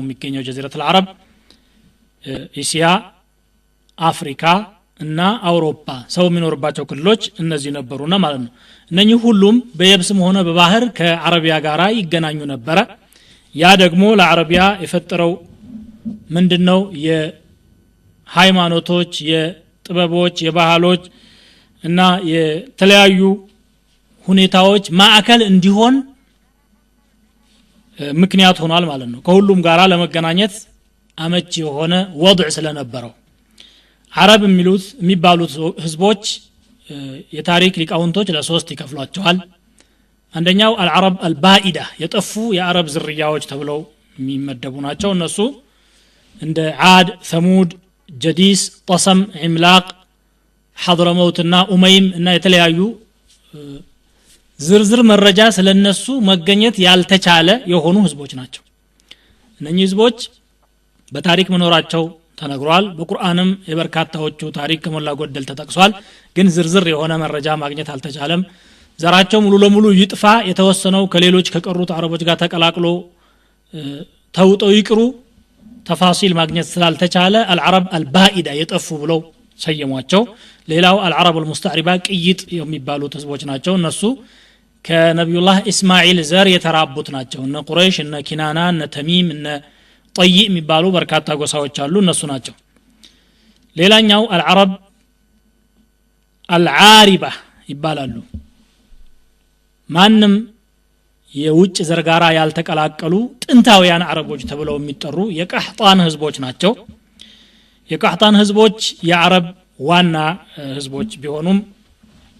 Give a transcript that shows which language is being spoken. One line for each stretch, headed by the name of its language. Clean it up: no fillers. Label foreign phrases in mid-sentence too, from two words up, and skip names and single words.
Amharic: የሚገኘው
Arabic: جزيرة العرب
Amharic: እስያ አፍሪካ እና አውሮፓ ሰው የሚኖርባቸው ክልሎች እነዚህ ነበሩና ማለት ነው እነኚህ ሁሉም በየብስም ሆነ በባህር ከአረቢያ ጋር ይገናኙ ነበር ያ ደግሞ ለአረቢያ የፈጠረው ምንድነው የሃይማኖቶች የጥበቦች የባህሎች እና የተለያዩ ሁኔታዎች ማዕከል እንዲሆን ምክንያት ሆኗል ማለት ነው ከሁሉም ጋራ ለመገናኘት አመቺ የሆነ ወضع ስለነበረው አረብ የሚባሉት ህዝቦች የታሪክ ሊቃውንቶች ለሶስት ይከፍሏቸዋል አንደኛው
Arabic: العرب البائده
Amharic: የጠፉ የአረብ ዝርያዎች ተብለው የሚመደቡ ናቸው እነሱ እንደ ዓድ ثمود ጀዲስ ጠሰም ዒምላቅ ሐድረመውትና ኡመይም እና የተለያዩ ዝርዝር መረጃ ስለነሱ መገኘት ያልተቻለ የሆኑ ህዝቦች ናቸው እነኚህ ህዝቦች በታሪክ መኖራቸው ተነግሯል በቁርአንም የበርካታዎቹ ታሪክ ከሞላ ጎደል ተጠቅሷል ግን ዝርዝር የሆነ መረጃ ማግኘት አልተቻለም ዘራቸው ሙሉ ለሙሉ ይጥፋ የተወሰነው ከሌሎች ከቀሩት አረቦች ጋር ተቀላቅሎ ተውጠው ይቅሩ ተፋሲል ማግኘት ስላልተቻለ
Arabic: العرب البائده
Amharic: የጠፉ ብለው ሰየሟቸው ሌላው
Arabic: العرب المستعربه
Amharic: ቅይጥ የሚባሉት ህዝቦች ናቸው እነሱ ከነብዩላህ እስማኤል ዘር የተራቡት ናቸው እነ ቁረይሽ እነ ኪናና እነ ተሚም እነ ጠይ የሚባሉ በርካታ ጎሳዎች አሉ እነሱ ናቸው ሌላኛው
Arabic: العرب العاربه
Amharic: ይባላሉ ማንም የውጭ ዘርጋራ ያልተቀላቀሉ ጥንታውያን አረቦች ተብለው የሚጠሩ የቀህጣን ህዝቦች ናቸው የቀህጣን ህዝቦች የአረብ ዋና ህዝቦች ቢሆኑም